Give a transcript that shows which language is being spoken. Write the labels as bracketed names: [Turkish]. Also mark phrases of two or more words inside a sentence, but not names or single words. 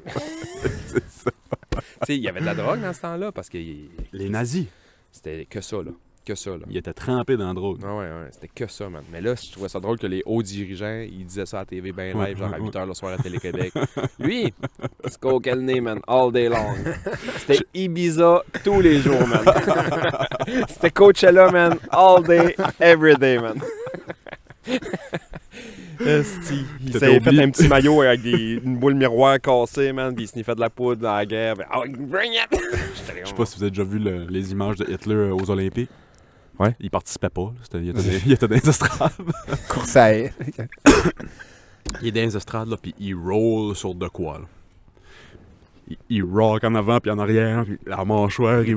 [French] Tu sais, il y avait de la drogue dans ce temps-là parce que Les nazis, c'était que ça, là. Que ça, là. ils étaient trempés dans la drogue. Ah ouais, c'était que ça, man. Mais là, je trouvais ça drôle que les hauts dirigeants, ils disaient ça à la TV bien live, genre à 8h le soir à Télé-Québec. Lui, c'est [English] cocaine man, all day long. [French] C'était Ibiza tous les jours, man. C'était Coachella, [English] man, all day, every day, man. [French] Esti. Il T'étais s'avait fait oublié. un petit maillot avec une boule miroir cassée, man, puis il sniffait de la poudre dans la guerre. Puis, [English] oh, bring it! [French] Je sais pas si vous avez déjà vu les images de Hitler aux Olympiques. Ouais. Il participait pas. Là. Il était dans les estrades. Course à elle. Il est dans les estrades, là, puis il roll sur de quoi, là. Il rock en avant, puis en arrière, puis la mâchoire, il